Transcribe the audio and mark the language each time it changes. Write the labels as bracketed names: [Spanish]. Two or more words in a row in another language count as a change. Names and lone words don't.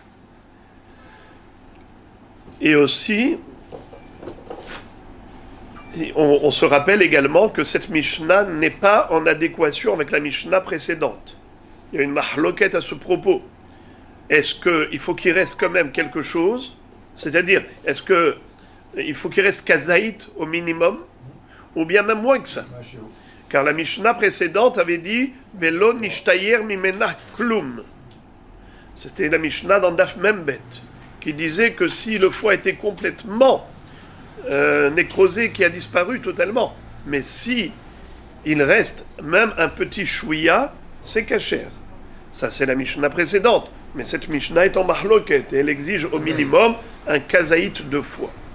[French] Et aussi, on se rappelle également que cette Mishnah n'est pas en adéquation avec la Mishnah précédente. Il y a une mahloket à ce propos. Est-ce qu'il faut qu'il reste quand même quelque chose? C'est-à-dire, est-ce qu'il faut qu'il reste kazaït au minimum? Ou bien même moins que ça? Car la Mishnah précédente avait dit [Hebrew] ולא נשתייר ממנה כלום. [French] C'était la Mishnah dans [Hebrew] דף מ״ב, [French] qui disait que si le foie était complètement nécrosé, qui a disparu totalement, mais si il reste même un petit chouïa, c'est kasher. Ça, c'est la Mishnah précédente. Mais cette Mishnah est en mahloket et elle exige au minimum un kazaït de foie.